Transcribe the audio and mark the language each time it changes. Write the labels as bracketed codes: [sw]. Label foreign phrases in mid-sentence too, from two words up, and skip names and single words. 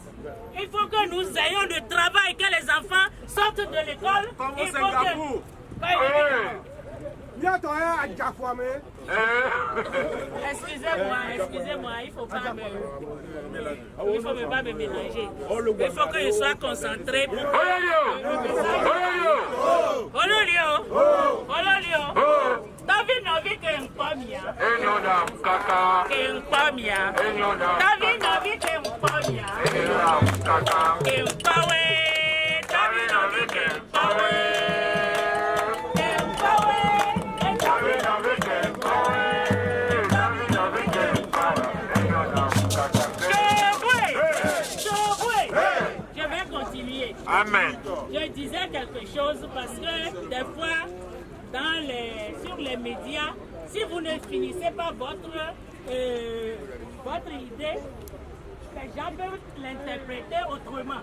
[fr] Il faut que nous ayons le travail, que les enfants sortent de l'école. Il faut que... Excusez-moi, il faut pas me mélanger. Il faut que je sois concentré pour... David Novi Kempomia. Kempomia. David Novi Kempomia. Kempawe. David Novi Kempawe. Amen. Je disais quelque chose parce que des fois, sur les médias, si vous ne finissez pas votre idée, les gens peuvent l'interpréter autrement.